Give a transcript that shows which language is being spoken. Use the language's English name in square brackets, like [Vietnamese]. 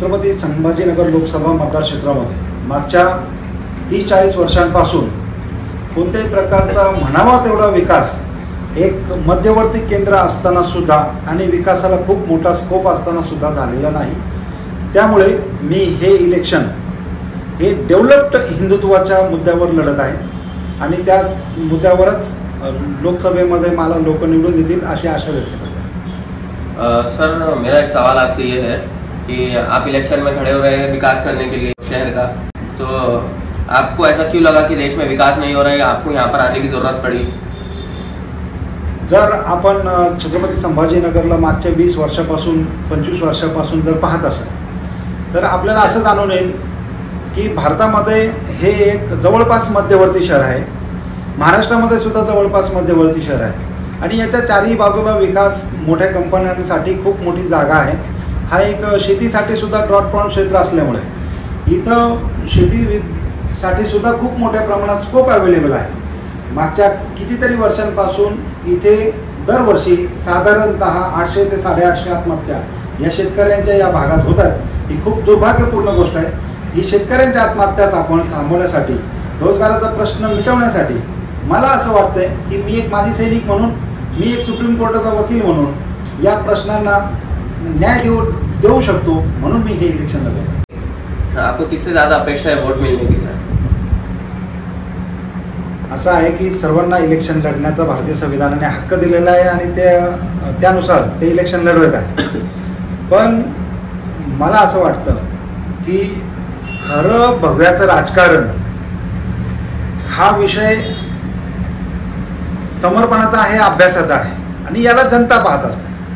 [Marathi] छत्रपती संभाजीनगर लोकसभा मतदारक्षेत्रामध्ये मागच्या 30-40 वर्षांपासून कोणत्याही प्रकारचा म्हणावा तेवढा विकास एक मध्यवर्ती केंद्र असताना सुद्धा आणि विकासाला खूप मोठा स्कोप असताना सुद्धा झालेला नाही। त्यामुळे मी हे इलेक्शन हे डेव्हलप्ड हिंदुत्वाच्या मुद्द्यावर लढत आहे आणि त्या मुद्द्यावरच लोकसभेमध्ये मला लोक निवडून देतील अशी आशा व्यक्त करतो। [Hindi] सर, मेरा एक सवाल आपसे ये है कि आप इलेक्शन में खड़े हो रहे हैं विकास करने के लिए शहर का, तो आपको ऐसा क्यों लगा कि देश में विकास नहीं हो रहा है, आपको यहाँ पर आने की ज़रूरत पड़ी? [Marathi] जर आपण छत्रपती संभाजीनगरला मागच्या 20 वर्षापासून 25 वर्षापासून जर पाहत असेल तर आपल्याला असं जाणून येईल की भारतामध्ये हे एक जवळपास मध्यवर्ती शहर आहे। महाराष्ट्रामध्ये सुद्धा जवळपास मध्यवर्ती शहर आहे आणि याच्या चारही बाजूला विकास मोठ्या कंपन्यांसाठी खूप मोठी जागा आहे। हा एक शेतीसाठी सुद्धा ड्रॉट प्रॉन क्षेत्र असल्यामुळे इथं शेतीसाठी सुद्धा खूप मोठ्या प्रमाणात स्कोप अवेलेबल आहे। मागच्या कितीतरी वर्षांपासून इथे दरवर्षी साधारणतः 800 ते 850 आत्महत्या या शेतकऱ्यांच्या या भागात होतात। ही खूप दुर्भाग्यपूर्ण गोष्ट आहे। ही शेतकऱ्यांच्या आत्महत्या आपण थांबवण्यासाठी, रोजगाराचा प्रश्न मिटवण्यासाठी मला असं वाटतंय की मी एक माजी सैनिक म्हणून, मी एक सुप्रीम कोर्टाचा वकील म्हणून या प्रश्नांना न्याय देऊ शकतो, म्हणून मी हे इलेक्शन लढवतो। [Hindi] आपको किससे ज़्यादा अपेक्षा है वोट मिलने की? [Marathi] असं आहे की सर्वांना इलेक्शन लढण्याचा भारतीय संविधानाने हक्क दिलेला आहे आणि त्यानुसार ते इलेक्शन लढवत आहे। पण मला असं वाटतं की खरं भगव्याचं राजकारण हा विषय समर्पणाचा आहे, अभ्यासाचा आहे आणि याला जनता पाहत असते।